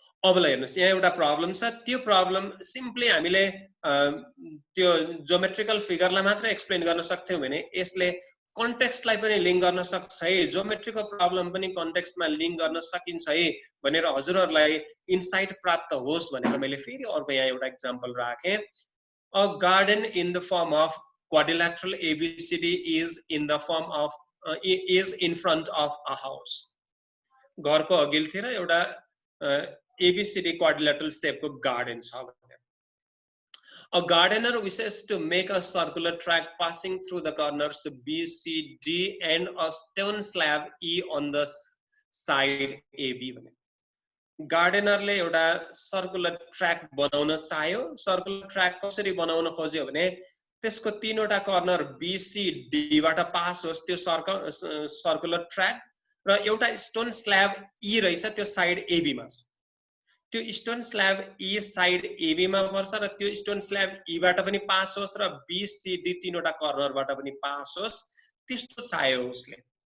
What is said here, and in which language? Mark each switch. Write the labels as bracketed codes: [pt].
[ne] अब हेर्नुस्, यहाँ एउटा प्रब्लम छ, त्यो प्रब्लम सिम्पली हामीले त्यो ज्योमेट्रिकल फिगरलाई मात्र एक्सप्लेन गर्न सक्थ्यौं भने यसले कन्टेक्स्टलाई पनि लिङ्क गर्न सक्छ है, ज्योमेट्रीको प्रब्लम पनि कन्टेक्स्टमा लिङ्क गर्न सकिन्छ है भनेर हजुरहरूलाई इन्साइट प्राप्त होस् भनेर मैले फेरि अर्को यहाँ एउटा एक्जाम्पल राखेँ। [en] A garden in the form of quadrilateral ABCD is in the form of is in front of a house. [ne] घरको अघिल्तिर एउटा [en] ABCD quadrilateral shape को garden छ भने a gardener wishes to make a circular track passing through the corners B, C, D and a stone slab E on the side AB [ne] भने गार्डनरले एउटा circular track बनाउन चाह्यो। सर्कुलर ट्र्याक कसरी बनाउन खोज्यो भने त्यसको तीनवटा कर्नर BCD बाट पास होस् त्यो सर्कुलर ट्र्याक र एउटा स्टोन स्ल्याब E रहेछ त्यो साइड AB मा छ त्यो stone slab E side AB मा पर्छ र त्यो स्टोन स्ल्याब E बाट पनि पास होस् र BCD तीनवटा कर्नरबाट पनि पास होस् त्यस्तो चाह्यो उसले